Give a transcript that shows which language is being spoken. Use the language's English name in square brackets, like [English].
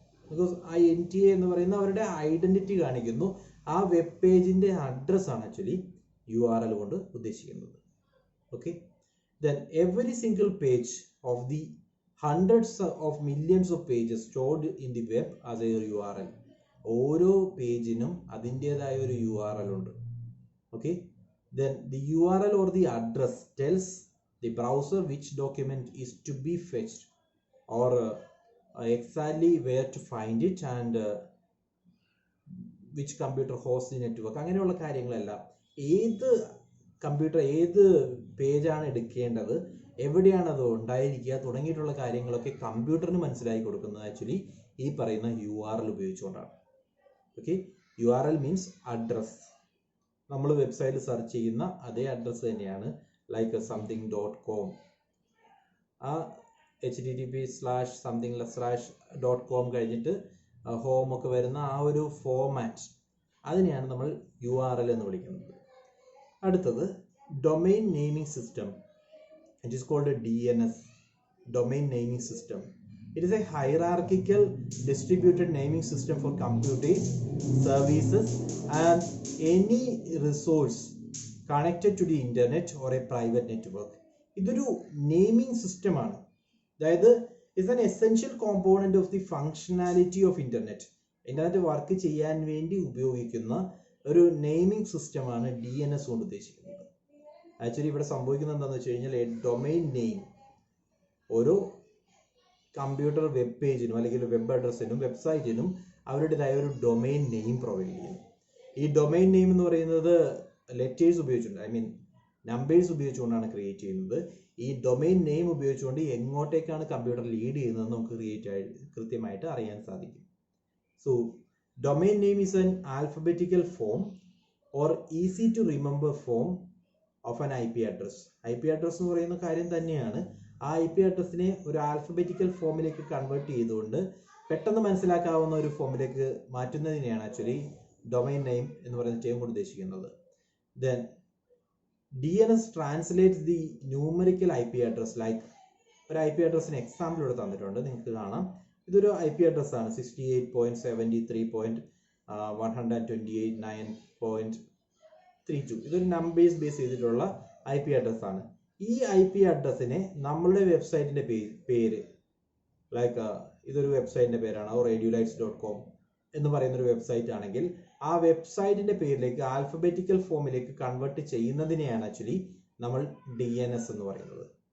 [Malayalam] Because ആ NTA എന്ന് പറയുന്ന അവരുടെ ഐഡന്റിറ്റി കാണിക്കുന്നു. ആ വെബ് പേജിന്റെ അഡ്രസ് ആണ് ആക്ച്വലി URL കൊണ്ട് ഉദ്ദേശിക്കുന്നത്. [English] Okay, then every single page of the hundreds of millions of pages stored in the web as a URL. [Malayalam] ഓരോ പേജിനും അതിൻ്റെതായ ഒരു URL ഉണ്ട്. [English] Okay, then the URL or the address tells the browser which document is to be fetched or exactly where to find it and which computer hosts the network. [Malayalam] അങ്ങനെയുള്ള കാര്യങ്ങളെല്ലാം ഏത് computer ഏത് പേജാണ് എടുക്കേണ്ടത്, എവിടെയാണ് അത് ഉണ്ടായിരിക്കുക തുടങ്ങിയിട്ടുള്ള കാര്യങ്ങളൊക്കെ കമ്പ്യൂട്ടറിന് മനസ്സിലാക്കി കൊടുക്കുന്നത് ആക്ച്വലി ഈ പറയുന്ന URL ഉപയോഗിച്ചുകൊണ്ടാണ്. Okay, URL means address. നമ്മൾ വെബ്സൈറ്റിൽ സെർച്ച് ചെയ്യുന്ന അതേ അഡ്രസ് തന്നെയാണ്. ലൈക്ക് something.com, ആ http/something/.com കഴിഞ്ഞിട്ട് ഹോം ഒക്കെ വരുന്ന ആ ഒരു ഫോമാറ്റ്, അതിനെയാണ് നമ്മൾ URL എന്ന് വിളിക്കുന്നത്. അടുത്തത് domain naming system. [English] It is called DNS, domain naming system. It is a hierarchical distributed naming system for computing services and any resource connected to the internet or a private network. [Malayalam] ഇതൊരു naming സിസ്റ്റമാണ്. [English] അതായത് is an essential component of the functionality of internet. [Malayalam] Internet work ചെയ്യാൻ വേണ്ടി ഉപയോഗിക്കുന്ന ഒരു naming സിസ്റ്റമാണ് DNS കൊണ്ട് ഉദ്ദേശിക്കുന്നത്. ആക്ച്വലി ഇവിടെ സംഭവിക്കുന്നത് എന്താണെന്ന് വെച്ച് കഴിഞ്ഞാൽ, എ ഡൊമൈൻ നെയിം ഓരോ കമ്പ്യൂട്ടർ വെബ് പേജിനും അല്ലെങ്കിൽ വെബ് അഡ്രസ്സിനും വെബ്സൈറ്റിനും അവരുടേതായ ഒരു ഡൊമൈൻ നെയിം പ്രൊവൈഡ് ചെയ്യുന്നു. ഈ ഡൊമൈൻ നെയിം എന്ന് പറയുന്നത് ലെറ്റേഴ്സ് ഉപയോഗിച്ചുകൊണ്ട്, ഐ മീൻ നമ്പേഴ്സ് ഉപയോഗിച്ചുകൊണ്ടാണ് ക്രിയേറ്റ് ചെയ്യുന്നത്. ഈ ഡൊമൈൻ നെയിം ഉപയോഗിച്ചുകൊണ്ട് എങ്ങോട്ടേക്കാണ് കമ്പ്യൂട്ടർ ലീഡ് ചെയ്യുന്നത് നമുക്ക് കൃത്യമായിട്ട് അറിയാൻ സാധിക്കും. [English] So domain name is an alphabetical form or easy to remember form of an IP address. [Malayalam] IP address എന്ന് പറയുന്ന കാര്യം തന്നെയാണ്. ആ IP അഡ്രസ്സിനെ ഒരു ആൽഫബറ്റിക്കൽ ഫോമിലേക്ക് കൺവേർട്ട് ചെയ്തുകൊണ്ട് പെട്ടെന്ന് മനസ്സിലാക്കാവുന്ന ഒരു ഫോമിലേക്ക് മാറ്റുന്നതിനെയാണ് ആക്ച്വലി ഡൊമൈൻ നെയിം എന്ന് പറയുന്ന ടേം കൊണ്ട് ഉദ്ദേശിക്കുന്നത്. [English] Then DNS translates the numerical IP address like [Malayalam] ഒരു IP അഡ്രസ്സിന് എക്സാമ്പിൾ ഇവിടെ തന്നിട്ടുണ്ട്, നിങ്ങൾക്ക് കാണാം. ഇതൊരു IP അഡ്രസ് ആണ് 68.73.128.9.32. ഇതൊരു നമ്പേഴ്സ് ബേസ് ചെയ്തിട്ടുള്ള IP അഡ്രസ് ആണ്. ഈ IP അഡ്രസ്സിനെ നമ്മളുടെ വെബ്സൈറ്റിന്റെ പേര് ലൈക്ക് ഇതൊരു വെബ്സൈറ്റിന്റെ പേരാണ് radiolights.com എന്ന് പറയുന്ന ഒരു വെബ്സൈറ്റ് ആണെങ്കിൽ ആ വെബ്സൈറ്റിന്റെ പേരിലേക്ക് ആൽഫബറ്റിക്കൽ ഫോമിലേക്ക് കൺവേർട്ട് ചെയ്യുന്നതിനെയാണ് ആക്ച്വലി നമ്മൾ DNS എന്ന് പറയുന്നത്.